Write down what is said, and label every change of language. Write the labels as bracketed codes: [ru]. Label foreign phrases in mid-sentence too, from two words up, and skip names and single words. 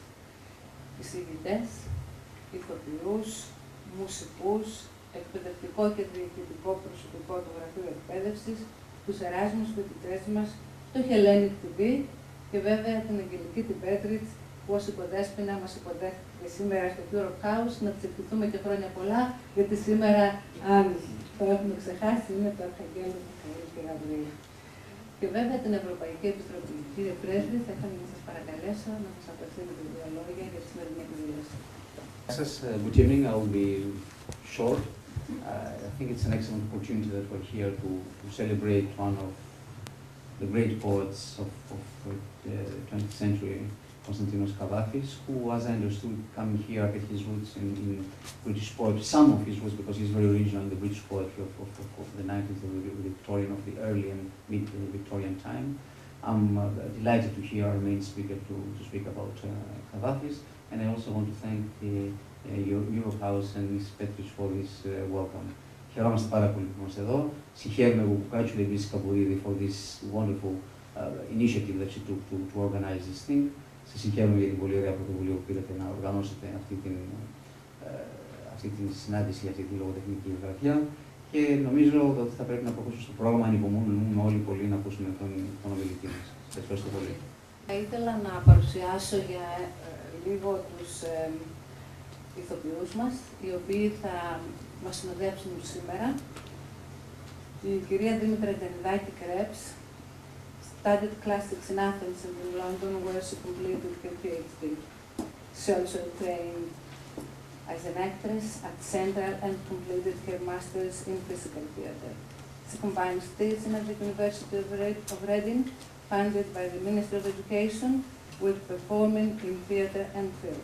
[el] Εισηγητές, ηθοποιούς, μουσικούς, εκπαιδευτικό και διοικητικό προσωπικό του Γραφείου Εκπαίδευσης, τους εράσμους φοιτητές μας, το Hellenic TV και βέβαια την Αγγελική την Πέτριτς, που ως υποδέσποινα μας υποδέχτηκε σήμερα στο Europe House. Να της ευχηθούμε και χρόνια πολλά, γιατί σήμερα, αν το έχουμε ξεχάσει, είναι το Αρχαγγέλιο Μιχαήλ και Γαβρίλ. Και βέβαια την Ευρωπαϊκή Επιτροπή. Κύριε Πρέσβη, θα ήθελα να σας παρακαλέσω να μας απευθύνετε δύο λόγια για τη σημερινή εκδήλωση. [en] Good evening. I will be short. I think it's an excellent opportunity that we're here to celebrate one of the great poets of the 20th century, Konstantinos Kavafis, who, as I understood, coming here, had his roots in British poetry, some of his roots, because he's very original in the British poetry of the 19th, the Victorian, of the early and mid-Victorian time. I'm delighted to hear our main speaker to speak about Kavafis, and I also want to thank your Eurohouse and Ms. Petris for this welcome. [el] Χαιρόμαστε πάρα πολύ που είμαστε εδώ. Συγχαίρουμε που [en] congratulate Ms. Kambouridi for this wonderful initiative that she took to organize this thing. [el] Σας συγχαίρουμε για την πολύ ωραία πρωτοβουλία που πήρατε να οργανώσετε αυτή την συνάντηση για αυτή τη λογοτεχνική βραδιά. Και νομίζω ότι θα πρέπει να προχωρήσουμε στο πρόγραμμα. Ανυπομονούμε όλοι πολύ να ακούσουμε τον ομιλητή μας. Σας ευχαριστώ πολύ. Θα ήθελα να παρουσιάσω για λίγο τους ηθοποιούς μας, οι οποίοι θα μας συνοδεύσουν σήμερα. Η κυρία [en] Δήμητρα Τζανιδάκη Κρέψ studied classics in Athens and in London, where she completed her PhD. She also trained as an actress at Central and completed her master's in physical theatre. She combined teaching at the University of Reading, funded by the Ministry of Education, with performing in theatre and film.